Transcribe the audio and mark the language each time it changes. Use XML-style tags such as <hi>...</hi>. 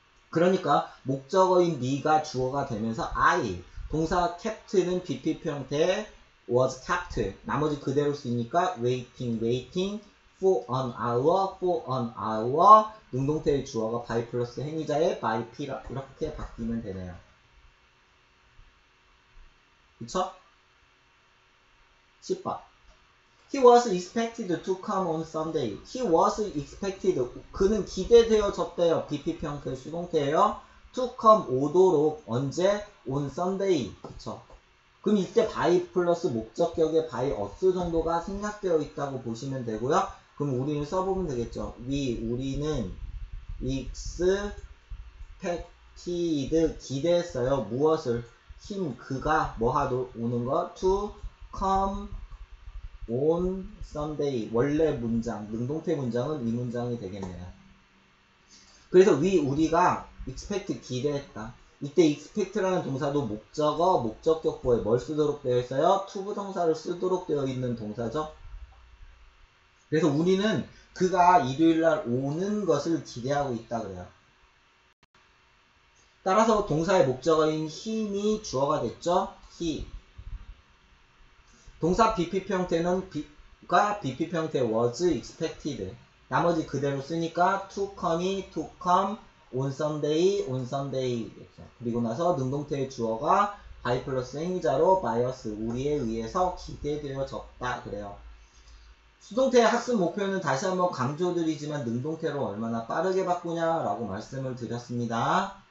<ko>그러니까 목적어인 me가 주어가 되면서 I 동사 kept는 BPP 형태의</ko> <en>was kept</en> <ko>나머지 그대로 쓰니까</ko> <en>waiting for an hour</en> <ko>능동태의 주어가 by 플러스 행위자의 by p 이렇게 바뀌면 되네요. 그쵸?</ko> <en>10번 He was expected to come on Sunday. He was expected.</en> <ko>그는 기대되어졌대요. BPP 형태의 수동태예요.</ko> <en>To come</en> <ko>오도록 언제?</ko> <en>on Sunday.</en> <ko>그쵸? 그럼 이때 by 플러스 목적격의 by us 정도가 생략되어 있다고 보시면 되고요. 그럼 우리는 써보면 되겠죠. 우리는 expected 기대했어요. 무엇을? him 그가 뭐하도록 오는 거?</ko> <en>to come on Sunday.</en> <ko>원래 문장 능동태 문장은 이 문장이 되겠네요. 그래서 우리가 expect 기대했다. 이때 expect라는 동사도 목적어, 목적격보에 뭘 쓰도록 되어 있어요? 투부정사를 쓰도록 되어 있는 동사죠. 그래서 우리는 그가 일요일날 오는 것을 기대하고 있다 그래요. 따라서 동사의 목적어인 he이 주어가 됐죠.</ko> <en>he.</en> <ko>동사 BPP 형태는 BPP 형태</ko> <en>was expected.</en> <ko>나머지 그대로 쓰니까</ko> <en>to come on Sunday</en> <ko>그리고 나서 능동태의 주어가 by 플러스 행위자로 by us 우리에 의해서 기대되어졌다 그래요. 수동태의 학습 목표는 다시 한번 강조드리지만 능동태로 얼마나 빠르게 바꾸냐라고 말씀을 드렸습니다.</ko>